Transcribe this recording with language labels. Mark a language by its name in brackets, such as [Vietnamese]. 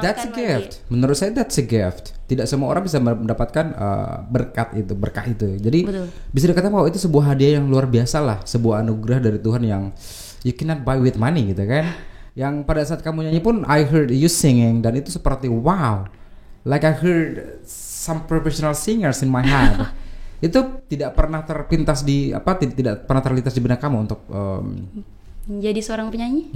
[English] That's a gift. [Indonesian] Menurut saya [English] that's a gift. [Indonesian] Tidak semua orang bisa mendapatkan berkah itu. Jadi Betul. bisa dikatakan bahwa itu sebuah hadiah yang luar biasa lah, sebuah anugerah dari Tuhan yang [English] you cannot buy with money [Indonesian] gitu kan. Yang pada saat kamu nyanyi pun [English] I heard you singing [Indonesian] dan itu seperti wow. [English] Like I heard some professional singers in my head. [Indonesian] Itu tidak pernah terpintas tidak pernah terlintas di benak kamu untuk menjadi seorang penyanyi?